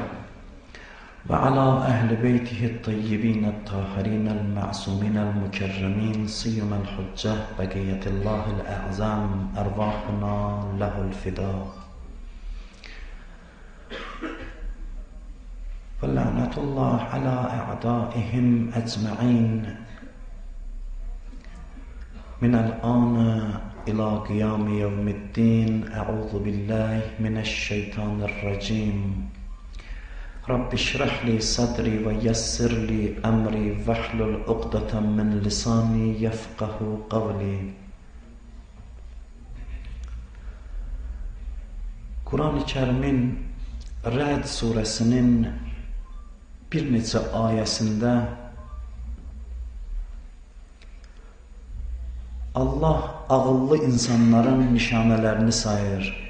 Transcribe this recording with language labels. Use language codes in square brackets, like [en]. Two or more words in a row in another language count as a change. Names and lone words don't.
[ar] وعلى أهل بيته الطيبين الطاهرين المعصومين المكرمين سيما الحجة بقية الله الأعظم أرواحنا له الفداء ولعنة الله على أعدائهم أجمعين من الآن إلى قيام يوم الدين. أعوذ بالله من الشيطان الرجيم. رب اشرح لي صدري ويسر لي أمري واحلل عقدة من لساني يفقه قولي. [az] Kur'an-ı Kərimin Rəd surəsinin bir neçə ayəsində Allah ağıllı insanların nişanələrini sayır.